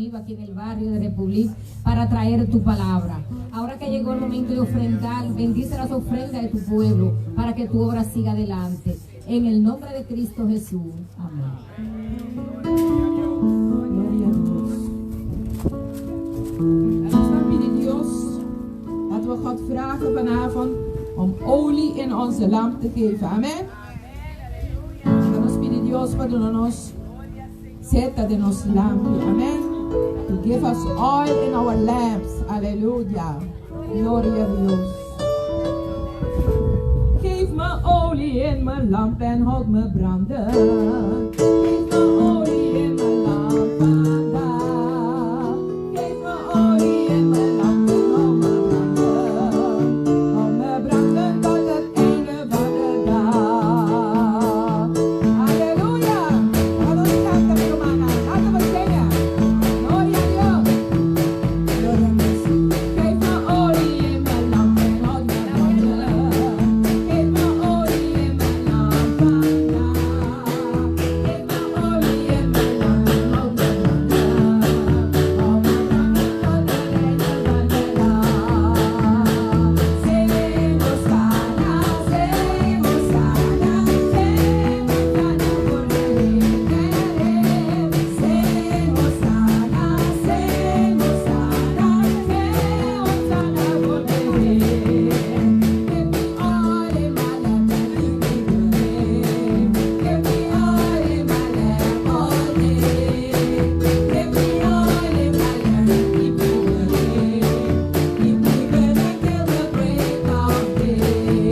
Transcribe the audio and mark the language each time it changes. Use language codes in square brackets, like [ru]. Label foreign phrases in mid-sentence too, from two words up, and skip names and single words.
[es] aquí en el barrio de República para traer tu palabra. Ahora que llegó el momento de ofrendar, bendice las ofrendas de tu pueblo para que tu obra siga adelante. En el nombre de Cristo Jesús. Amén. Gloria a Dios. [nl] En ons dan bidden Dios dat we God vragen vanavond om olie in onze lamp te geven. [pap] Amen. [nl] En ons bidden [pap] Dios para nos seta de nos lampi. Amen. [en] To give us oil in our lamps. [es] Hallelujah. Gloria a Dios. [nl] Geef me olie in mijn lamp en houd me branden. Geef me olie in mijn lamp vandaag. Geef me olie in mijn lamp en houd me branden. Houd me branden tot het einde van de dag. Halleluja. Laten we canten, [es] mi hermana. [nl] Laten we zingen. [es] Gloria a Dios. Gloria a Dios. [nl] Geef me olie in mijn lamp en houd me branden. Geef me olie in mijn lamp vandaag. Geef me olie in mijn lamp en houd me branden. Houd me branden tot het einde van de dag. Zing Hosanna, zing Hosanna, zing Hosanna voor de Heer. Zing Hosanna, zing Hosanna, zing Hosanna voor de Heer. [en] Give me all in my lamp and leave me burning. Give me all in my lamp all day. Give me all in my lamp and keep me burning. Keep me burning till the break of day.